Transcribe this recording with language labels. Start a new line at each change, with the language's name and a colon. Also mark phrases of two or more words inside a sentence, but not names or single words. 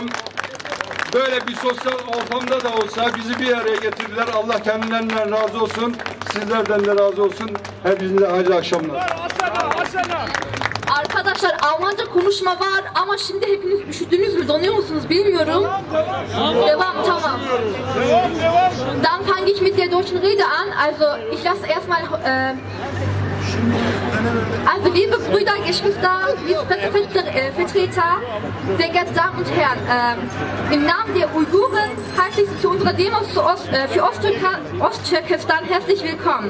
Turkish: Böyle bir sosyal ortamda da olsa bizi bir araya getirdiler. Allah kendilerinden razı olsun. Sizlerden de razı olsun. Hepinize hayırlı akşamlar. Arkadaşlar, Almanca konuşma var ama şimdi hepiniz üşüdünüz mü, donuyor musunuz bilmiyorum. Devam, tamam.
German: Dann fange ich mit der deutschen Rede an. Also ich lasse erstmal also liebe Brüder, Geschwister, liebe Pressevertreter, sehr geehrte Damen und Herren, im Namen der Uiguren heiße ich Sie zu unserer Demo für Osttürkestan herzlich willkommen.